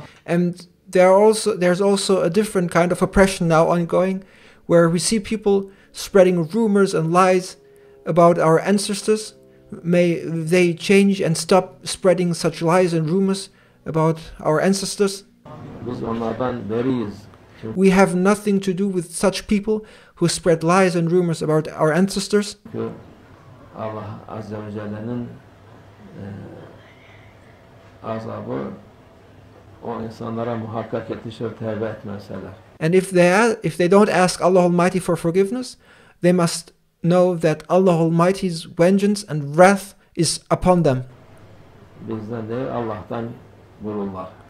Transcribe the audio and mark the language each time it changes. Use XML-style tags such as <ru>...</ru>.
<en>And there's also a different kind of oppression now ongoing, where we see people spreading rumors and lies about our ancestors. May they change and stop spreading such lies and rumors about our ancestors.</en> <tr>Biz onlardan beriyiz.</tr> <en>We have nothing to do with such people who spread lies and rumors about our ancestors.</en> <tr>Çünkü Allah Azze ve Celle'nin azabı o insanlara muhakkak yetişir tevbe etmezseler.</tr> <en>And if they don't ask Allah Almighty for forgiveness, they must know that Allah Almighty's vengeance and wrath is upon them.</en> <tr>Bizden değil Allah'tan vururlar.</tr>